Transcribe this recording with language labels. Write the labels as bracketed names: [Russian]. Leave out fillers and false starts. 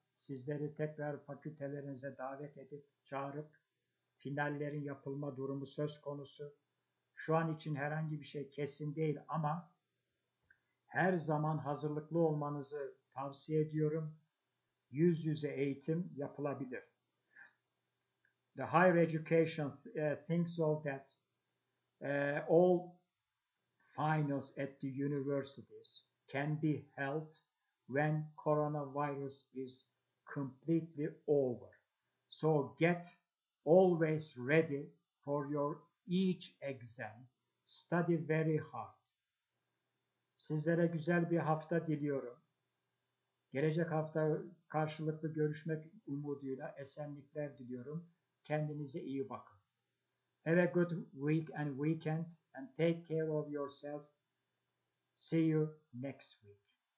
[Turkish] Sizleri tekrar fakültelerinize davet edip çağırıp finallerin yapılma durumu söz konusu. Şu an için herhangi bir şey kesin değil ama her zaman hazırlıklı olmanızı tavsiye ediyorum. Yüz yüze eğitim yapılabilir. [English] The higher education thinks of that All finals at the universities can be held when coronavirus is completely over. So get always ready for your each exam. Study very hard. [Turkish] Sizlere güzel bir hafta diliyorum. Gelecek hafta karşılıklı görüşmek umuduyla esenlikler diliyorum. Kendinize iyi bakın. [English] Have a good week and weekend and take care of yourself. See you next week.